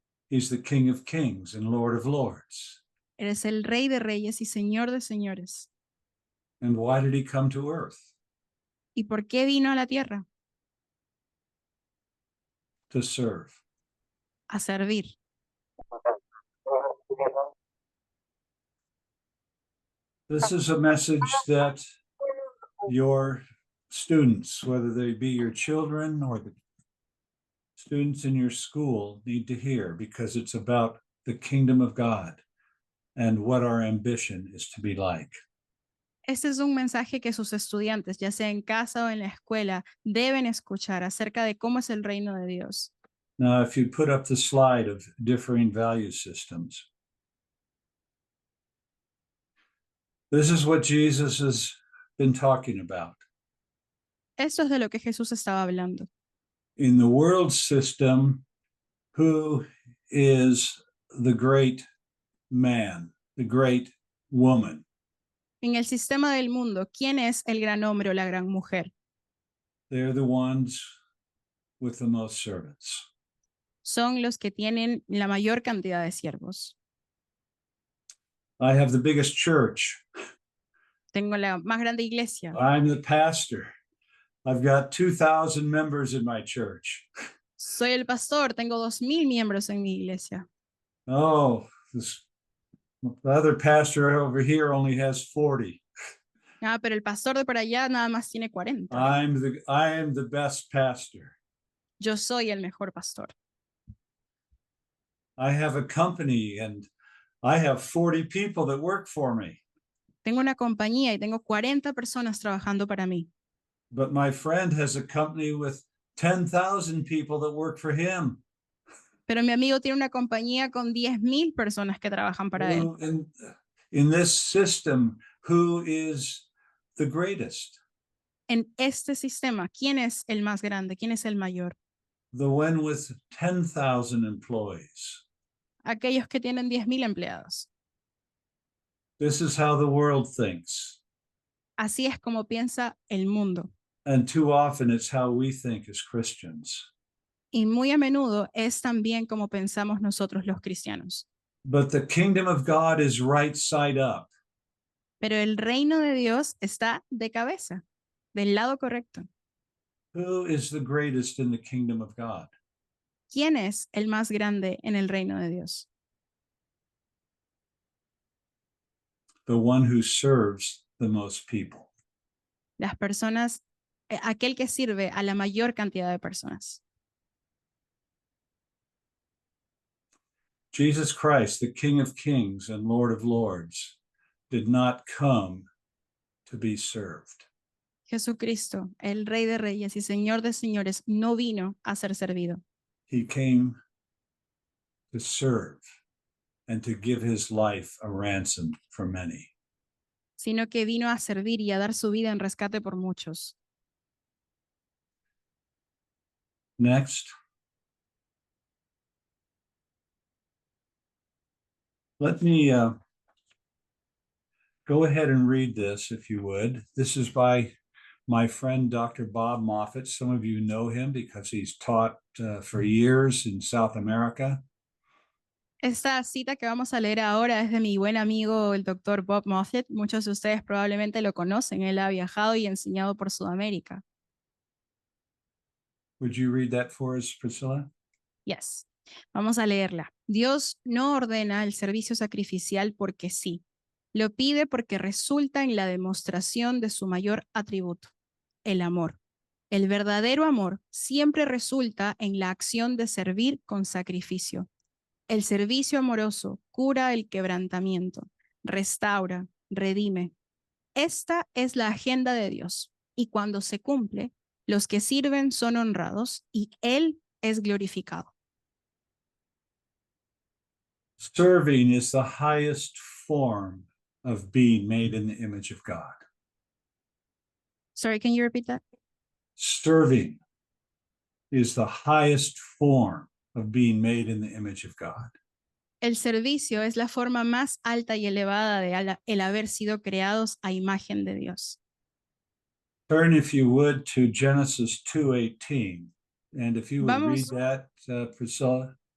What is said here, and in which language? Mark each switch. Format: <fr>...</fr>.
<en>He's the King of Kings and Lord of Lords.</en> <es>Eres el Rey de Reyes y Señor de Señores.</es> <en>And why did he come to earth?</en> <es>¿Y por qué vino a la tierra?</es> <en>To serve.</en> <es>A servir.</es> <en>This is a message that your students, whether they be your children or the students in your school, need to hear, because it's about the kingdom of God and what our ambition is to be like.</en> <es>Este es un mensaje que sus estudiantes, ya sea en casa o en la escuela, deben escuchar acerca de cómo es el reino de Dios.</es> <en>Now, if you put up the slide of differing value systems, this is what Jesus has been talking about.</en> <es>Esto es de lo que Jesús estaba hablando.</es> <en>In the world system, who is the great man, the great woman?</en> <es>En el sistema del mundo, ¿quién es el gran hombre o la gran mujer?</es> <en>They're the ones with the most servants.</en> <es>Son los que tienen la mayor cantidad de siervos.</es> <en>I have the biggest church.</en> <es>Tengo la más grande iglesia.</es> <en>I'm the pastor. I've got 2,000 members in my church.</en> <es>Soy el pastor, tengo 2,000 miembros en mi iglesia.</es> <en>Oh, the other pastor over here only has 40.</en> <es>Ah, pero el pastor de por allá nada más tiene 40.</es> <en>I am the best pastor.</en> <es>Yo soy el mejor pastor.</es> <en>I have a company and I have 40 people that work for me.</en> <es>Tengo una compañía y tengo 40 personas trabajando para mí.</es> <en>But my friend has a company with 10,000 people that work for him.</en> <es>Pero mi amigo tiene una compañía con 10.000 personas que trabajan para él.</es> <en>In this system, who is the greatest?</en> <es>En este sistema, ¿quién es el más grande? ¿Quién es el mayor?</es> <en>The one with 10,000 employees.</en> <es>Aquellos que tienen 10.000 empleados.</es> <en>This is how the world thinks.</en> <es>Así es como piensa el mundo.</es> <en>And too often it's how we think as Christians.</en> <es>Y muy a menudo es también como pensamos nosotros los cristianos.</es> <en>But the kingdom of God is right side up.</en> <es>Pero el reino de Dios está de cabeza, del lado correcto.</es> <en>Who is the greatest in the kingdom of God?</en> <es>¿Quién es el más grande en el reino de Dios?</es> <en>The one who serves the most people.</en> <es>Las personas, aquel que sirve a la mayor cantidad de personas.</es> <en>Jesus Christ, the King of Kings and Lord of Lords, did not come to be served.</en> <es>Jesucristo, el Rey de Reyes y Señor de Señores, no vino a ser servido.</es> <en>He came to serve and to give his life a ransom for many.</en> <es>Sino que vino a servir y a dar su vida en rescate por muchos.</es> <en>Next. Let me go ahead and read this, if you would. This is by my friend, Dr. Bob Moffat. Some of you know him because he's taught for years in South America.</en> <es>Esta cita que vamos a leer ahora es de mi buen amigo, el doctor Bob Moffat. Muchos de ustedes probablemente lo conocen. Él ha viajado y enseñado por Sudamérica.</es> <en>Would you read that for us, Priscilla? Yes.</en> <es>Vamos a leerla. Dios no ordena el servicio sacrificial porque sí. Lo pide porque resulta en la demostración de su mayor atributo, el amor. El verdadero amor siempre resulta en la acción de servir con sacrificio. El servicio amoroso cura el quebrantamiento, restaura, redime. Esta es la agenda de Dios y cuando se cumple, los que sirven son honrados y Él es glorificado.</es> <en>Serving is the highest form of being made in the image of God. Sorry, can you repeat that? Serving is the highest form of being made in the image of God.</en> <es>El servicio es la forma más alta y elevada de el haber sido creados a imagen de Dios.</es> <en>Turn, if you would, to Genesis 2:18. And if you would read that, Priscilla.</en>